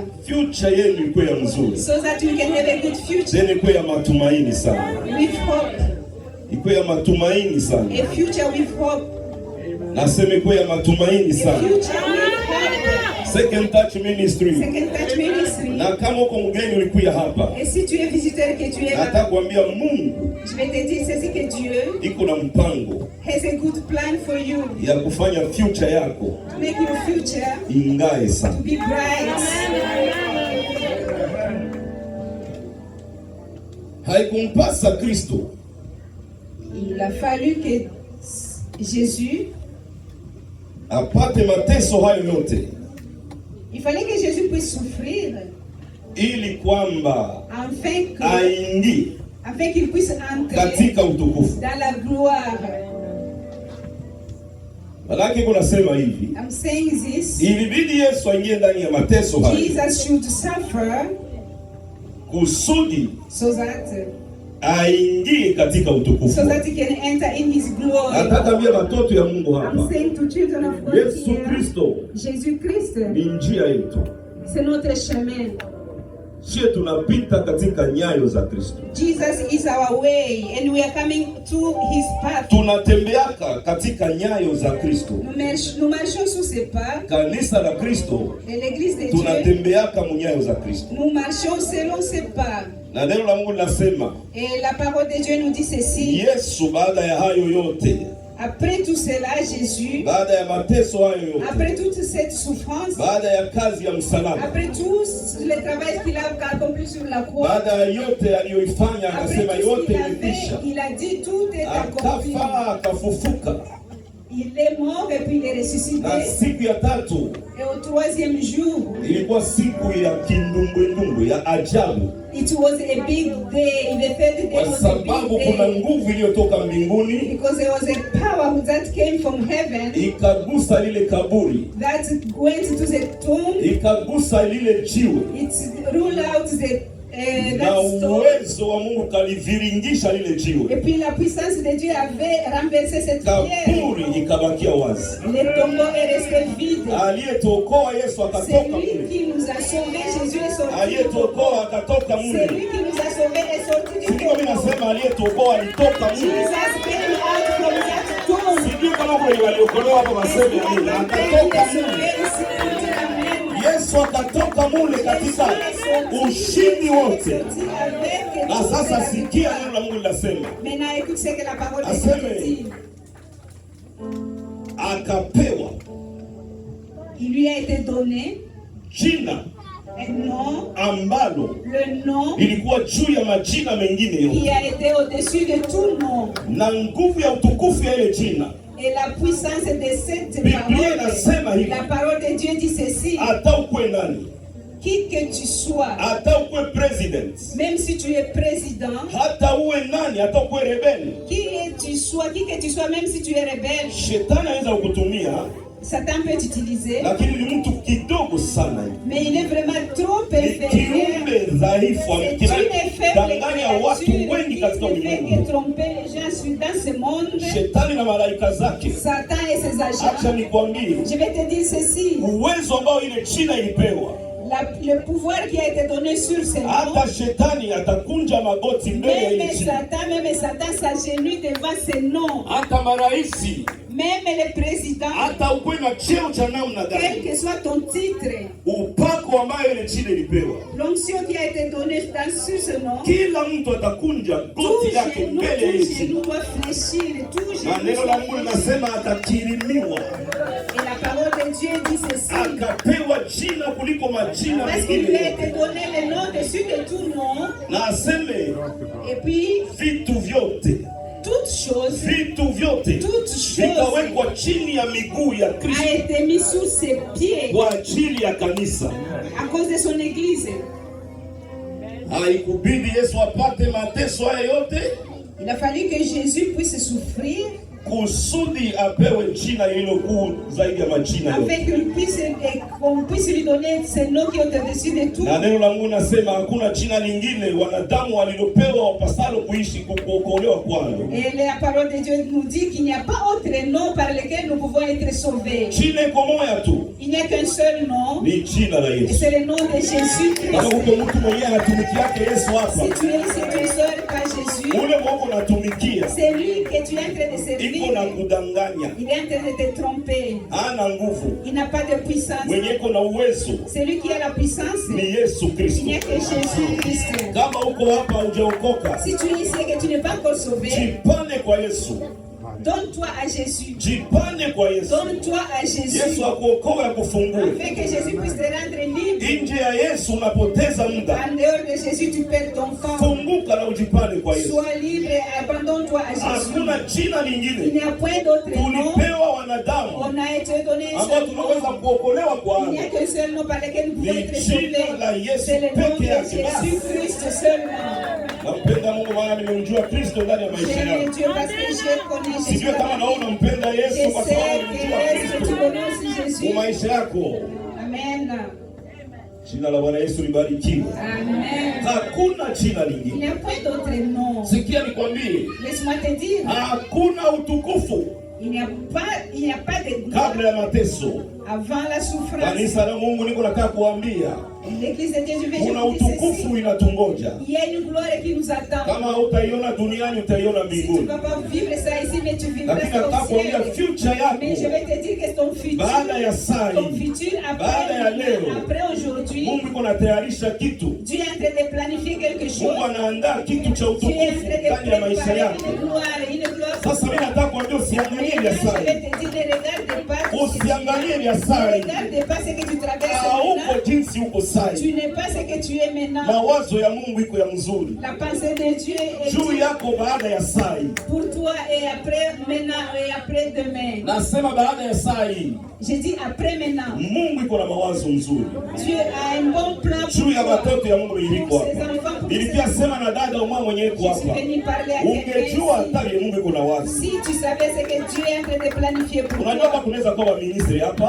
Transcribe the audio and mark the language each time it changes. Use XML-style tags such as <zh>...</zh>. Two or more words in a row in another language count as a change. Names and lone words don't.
<sw>Future yenu iko ya mzuri.</sw> <en>So that you can have a good future</en> <sw>Tena iko ya matumaini sana.</sw> <en>with hope.</en> <sw>Iko ya matumaini sana.</sw> <en>A future with hope.</en> <sw>Nasema iko ya matumaini</sw> <en>A</en> <sw>sana.</sw> <en>future with hope. Second Touch Ministry. Second Touch Ministry.</en> <sw>Na kama uko mgeni ulikuya hapa,</sw> <fr>Et si tu es visiteur que tu es</fr> <sw>nataka</sw> <fr>là,</fr> <sw>kuambia Mungu</sw> <fr>je vais te dire ceci que Dieu</fr> <sw>iko na mpango</sw> <en>has a good plan for you</en> <sw>ya kufanya future yako</sw> <en>to make your future</en> <sw>ingae sana.</sw> <en>to be bright.</en> <sw>Haikumpasa Kristo</sw> <fr>Il a fallu que Jésus,</fr> <sw>apate mateso hayo yote</sw> <fr>il fallait que Jésus puisse souffrir</fr> <sw>ili kwamba</sw> <fr>afin qu'il puisse entrer</fr> <sw>katika utukufu.</sw> <fr>dans la gloire.</fr> <sw>Malaki kunasema hivi,</sw> <en>I'm saying this.</en> <sw>ilibidi Yesu aingie ndani ya mateso hayo</sw> <en>Jesus should suffer</en> <sw>kusudi</sw> <en>so that</en> <sw>aingie katika utukufu.</sw> <en>he can enter in his glory.</en> <sw>Nataka ambia watoto ya Mungu</sw> <en>I'm</en> <sw>hapa,</sw> <en>saying to children of God</en> <sw>Yesu</sw> <en>here,</en> <sw>Kristo</sw> <fr>Jésus Christ,</fr> <sw>ni njia yetu.</sw> <fr>c'est notre chemin.</fr> <sw>Sisi tunapita katika nyayo za Kristo.</sw> <en>Jesus is our way and we are coming to his path.</en> <sw>Tunatembeaka katika nyayo za Kristo.</sw> <fr>Nous marchons sous ses pas.</fr> <sw>Kanisa la Kristo</sw> <fr>Et l'église de Dieu,</fr> <sw>tunatembeaka munyayo za Kristo.</sw> <fr>nous marchons selon ses pas.</fr> <sw>Na neno la Mungu linasema,</sw> <fr>Et la parole de Dieu nous dit ceci.</fr> <sw>Yesu baada ya hayo yote,</sw> <fr>Après tout cela, Jésus,</fr> <sw>baada ya mateso hayo yote,</sw> <fr>après toute cette souffrance,</fr> <sw>baada ya kazi ya msalaba,</sw> <fr>après tout le travail qu'il a accompli sur la croix,</fr> <sw>baada ya yote aliyoifanya,</sw> <fr>après</fr> <sw>akasema</sw> <fr>tout ce</fr> <sw>yote</sw> <fr>qu'il a</fr> <sw>imekwisha.</sw> <fr>fait, il a dit tout est accompli.</fr> <sw>Akafa, akafufuka,</sw> <fr>Il est mort et puis il est ressuscité.</fr> <sw>na siku ya tatu</sw> <fr>Et au troisième jour,</fr> <sw>ilikuwa siku ya kindumbwendumbwe ya ajabu,</sw> <en>it was a big day. The third day</en> <sw>kwa</sw> <en>was a</en> <sw>sababu</sw> <en>big</en> <sw>kuna</sw> <en>day.</en> <sw>nguvu iliyotoka mbinguni</sw> <en>Because there was a power that came from heaven</en> <sw>ikagusa lile kaburi,</sw> <en>that went to the tomb.</en> <sw>ikagusa lile jiwe,</sw> <en>It ruled out the</en> <sw>na</sw> <en>that stone.</en> <sw>uwezo wa Mungu kaliviringisha lile</sw> <fr>Et</fr> <sw>jiwe,</sw> <fr>puis la puissance de Dieu avait renversé cette pierre.</fr> <sw>kaburi ikabakia wazi.</sw> <fr>Le tombeau est resté vide.</fr> <sw>Aliyetuokoa Yesu</sw> <fr>C'est</fr> <sw>akatoka</sw> <fr>lui</fr> <sw>mule,</sw> <fr>qui nous a sauvés. Jésus est sorti.</fr> <sw>aliyetuokoa akatoka</sw> <fr>C'est</fr> <sw>mule.</sw> <fr>lui qui nous a sauvés et sorti du</fr> <sw>Sijui mimi</sw> <fr>tombeau.</fr> <sw>nasema aliyetuokoa alitoka mule.</sw> <en>Jesus came out from that tomb.</en> <sw>Sijui kama kweli waliokolewa hapa waseme nini, akatoka mule. Yesu akatoka mule katika ushindi wote. Na sasa sikia neno la Mungu linasema,</sw> <fr>Maintenant, écoute ce que la parole de</fr> <sw>Aseme.</sw> <fr>Dieu dit.</fr> <sw>akapewa</sw> <fr>Il lui a été donné</fr> <sw>jina</sw> <fr>un nom,</fr> <sw>ambalo</sw> <fr>le nom</fr> <sw>lilikuwa juu ya majina mengine</sw> <fr>qui</fr> <sw>yote,</sw> <fr>a été au-dessus de tout nom.</fr> <sw>na nguvu ya utukufu ya ile jina.</sw> <fr>Et la puissance de cette</fr> <sw>Biblia inasema</sw> <fr>parole,</fr> <sw>hivi,</sw> <fr>la parole de Dieu dit ceci,</fr> <sw>hata ukwe nani,</sw> <fr>qui que tu sois,</fr> <sw>hata ukwe president,</sw> <fr>même si tu es président,</fr> <sw>hata uwe nani, hata ukwe rebeli,</sw> <fr>qui que tu sois, même si tu es rebelle,</fr> <sw>shetani anaweza kukutumia,</sw> <fr>Satan peut t'utiliser,</fr> <sw>lakini ni mtu kidogo sana,</sw> <fr>mais il est vraiment trop</fr> <sw>ni</sw> <fr>inférieur.</fr> <sw>kiumbe dhaifu,</sw> <fr>C'est une faible</fr> <sw>amekidanganya watu</sw> <fr>créature</fr> <sw>wengi</sw> <fr>qui</fr> <sw>katika</sw> <fr>ne fait que</fr> <sw>ulimwengu.</sw> <fr>tromper les gens dans ce monde.</fr> <sw>Shetani na malaika zake.</sw> <fr>Satan et ses</fr> <sw>Acha</sw> <fr>agents.</fr> <sw>nikwambie,</sw> <fr>Je vais te dire ceci,</fr> <sw>uwezo ambao ile jina ilipewa,</sw> <fr>le pouvoir qui a été donné sur ce nom,</fr> <sw>hata shetani atakunja magoti mbele ya ile jina,</sw> <fr>même Satan s'agenouille devant ce nom.</fr> <sw>hata maraisi,</sw> <fr>Même les présidents,</fr> <sw>hata ukwe na cheo cha namna</sw> <fr>quel</fr> <sw>gani,</sw> <fr>que soit ton titre,</fr> <sw>upako ambayo ile jina ilipewa,</sw> <fr>l'onction qui a été donnée sur ce nom,</fr> <sw>kila mtu atakunja</sw> <fr>tout</fr> <sw>goti yake</sw> <fr>genou,</fr> <sw>mbele ya ile</sw> <fr>tout genou</fr> <sw>jina,</sw> <fr>doit fléchir, tout</fr> <sw>na</sw> <fr>genou</fr> <sw>neno la Mungu</sw> <fr>doit fléchir.</fr> <sw>linasema atakirimiwa,</sw> <fr>Et la parole de Dieu dit ceci,</fr> <sw>akapewa jina kuliko majina</sw> <fr>parce qu'il</fr> <sw>mengine</sw> <fr>lui a</fr> <sw>yote,</sw> <fr>été donné le nom dessus de tout nom,</fr> <sw>na aseme</sw> <fr>et puis</fr> <sw>vitu vyote,</sw> <fr>toute chose choses</fr> <sw>vikawekwa chini ya miguu ya</sw> <fr>a</fr> <sw>Kristo</sw> <fr>été mis sous ses pieds</fr> <sw>kwa ajili ya kanisa.</sw> <fr>à cause de son église.</fr> <sw>Haikubidi Yesu apate mateso haya yote</sw> <fr>Il a fallu que Jésus puisse souffrir</fr> <sw>kusudi apewe jina hilo kuu zaidi ya majina yote.</sw> <fr>afin qu'on puisse lui donner ce nom qui est au-dessus de tout.</fr> <sw>Na neno la Mungu nasema hakuna jina lingine wanadamu walilopewa wapasalo kuishi kuokolewa kwalo.</sw> <fr>Et la parole de Dieu nous dit qu'il n'y a pas autre nom par lequel nous pouvons être sauvés.</fr> <sw>Jina iko moja tu,</sw> <fr>Il n'y a qu'un seul nom,</fr> <sw>ni jina la</sw> <fr>et</fr> <sw>Yesu.</sw> <fr>c'est le nom de Jésus</fr> <sw>Kama</sw> <fr>Christ.</fr> <sw>huko mtu mwenyewe anatumikiake Yesu hapa,</sw> <fr>Si tu es ici, tu ne sors pas Jésus,</fr> <sw>ule mwoko unatumikia</sw> <fr>c'est lui que tu es en train de servir.</fr> <sw>iko na kudanganya,</sw> <fr>Il est en train de te tromper.</fr> <sw>hana nguvu.</sw> <fr>Il n'a pas de puissance.</fr> <sw>Mwenye iko na uwezo</sw> <fr>Celui qui a la puissance,</fr> <sw>ni Yesu</sw> <fr>il</fr> <sw>Kristo.</sw> <fr>n'y a que Jésus Christ.</fr> <sw>Kama uko hapa hujaokoka,</sw> <fr>Si tu es ici et que tu n'es pas encore sauvé,</fr> <sw>jipane kwa Yesu,</sw> <fr>donne-toi à Jésus.</fr> <sw>jipane kwa Yesu.</sw> <fr>Donne-toi à Jésus.</fr> <sw>Yesu akuokoe, akufungue.</sw> <fr>Afin que Jésus puisse te rendre libre.</fr> <sw>Nje ya Yesu unapoteza muda.</sw> <fr>En dehors de Jésus, tu perds ton temps.</fr> <sw>Funguka na ujipane kwa Yesu.</sw> <fr>Sois libre et abandonne-toi à Jésus.</fr> <sw>Hakuna jina</sw> <fr>Il</fr> <sw>lingine</sw> <fr>n'y a point d'autre nom.</fr> <sw>tulipewa wanadamu</sw> <fr>On a été donné un</fr> <sw>ambao</sw> <fr>seul</fr> <sw>tunaweza</sw> <fr>nom.</fr> <sw>kuokolewa</sw> <fr>Il</fr> <sw>kwao.</sw> <fr>n'y a qu'un seul nom par lequel nous pouvons</fr> <sw>Ni</sw> <fr>être</fr> <sw>jina la</sw> <fr>sauvés.</fr> <sw>Yesu</sw> <fr>C'est le nom de</fr> <sw>peke yake basi.</sw> <fr>Jésus-Christ seulement.</fr> <sw>Nampenda Mungu maana nimemjua Kristo ndani ya maisha</sw> <fr>J'aime</fr> <sw>yangu.</sw> <fr>Dieu parce que je connais Jésus.</fr> <sw>Sijui kama naona unampenda</sw> <fr>Je</fr> <sw>Yesu kwa sababu</sw> <fr>sais</fr> <sw>nimemjua</sw> <fr>que tu</fr> <sw>Kristo</sw> <fr>connais aussi</fr> <sw>kwa</sw> <fr>Jésus.</fr> <sw>maisha yako. Amen. Jina la Bwana Yesu libarikiwe. Amen. Hakuna jina</sw> <fr>Il</fr> <sw>lingine.</sw> <fr>n'y a point d'autre nom.</fr> <sw>Sikia nikwambie,</sw> <fr>Laisse-moi te dire,</fr> <sw>hakuna utukufu</sw> <fr>il n'y a pas de gloire</fr> <sw>kabla ya mateso.</sw> <fr>avant la souffrance.</fr> <sw>Kanisa la Mungu niko nataka kuambia,</sw> <fr>L'église de Dieu, je vais</fr> <sw>kuna</sw> <fr>vous dire ceci.</fr> <sw>utukufu inatungoja.</sw> <fr>Il y a une gloire qui nous attend.</fr> <sw>Kama utaiona duniani utaiona</sw> <fr>Si tu ne</fr> <sw>mbinguni.</sw> <fr>vas pas vivre ça ici, mais tu vivras</fr> <sw>Lakini</sw> <fr>ça</fr> <sw>nataka</sw> <fr>au</fr> <sw>kuambia</sw> <fr>ciel.</fr> <sw>future</sw> <fr>Mais je</fr> <sw>yako</sw> <fr>vais te dire que ton futur,</fr> <sw>baada ya saa</sw> <fr>ton</fr> <sw>hii,</sw> <fr>futur</fr> <sw>baada ya leo,</sw> <fr>après aujourd'hui,</fr> <sw>Mungu iko natayarisha kitu.</sw> <fr>Dieu est en train de planifier quelque chose.</fr> <sw>Mungu anaandaa kitu cha</sw> <fr>Tu es en</fr> <sw>utukufu</sw> <fr>train de</fr> <sw>ndani ya maisha</sw> <fr>préparer</fr> <sw>yako.</sw> <fr>une gloire.</fr> <sw>Sasa mimi nataka kuambia usiangalie vya</sw> <fr>Maintenant,</fr> <sw>saa</sw> <fr>je vais</fr> <sw>hii,</sw> <fr>te dire, ne regarde pas.</fr> <sw>usiangalie vya saa hii.</sw> <fr>Ne regarde pas ce que tu traverses</fr> <sw>Hauko</sw> <fr>maintenant.</fr> <sw>jinsi uko saa hii.</sw> <fr>Tu n'es pas ce que tu es maintenant.</fr> <sw>Mawazo ya Mungu iko ya mzuri</sw> <fr>La pensée de Dieu est</fr> <sw>juu yako baada ya saa hii.</sw> <fr>pour toi et après, maintenant et après demain.</fr> <sw>Nasema baada ya saa hii,</sw> <fr>Je dis après maintenant.</fr> <sw>Mungu iko na mawazo mzuri</sw> <fr>Dieu a un bon plan pour</fr> <sw>juu ya</sw> <fr>toi.</fr> <sw>watoto ya Mungu iliko</sw> <fr>Pour ses</fr> <sw>hapa.</sw> <fr>enfants, pour</fr> <sw>Nilikia</sw> <fr>ses</fr> <sw>sema na dada umwa mwenye iko</sw> <fr>Je suis</fr> <sw>hapa,</sw> <fr>venu parler à quelqu'un</fr> <sw>ungejua</sw> <fr>ici.</fr> <sw>hata vile Mungu iko na wazo.</sw> <fr>Si tu savais ce que Dieu est en train de planifier pour</fr> <sw>Unajua kama</sw> <fr>toi,</fr> <sw>kunaweza kuwa ministri hapa,</sw>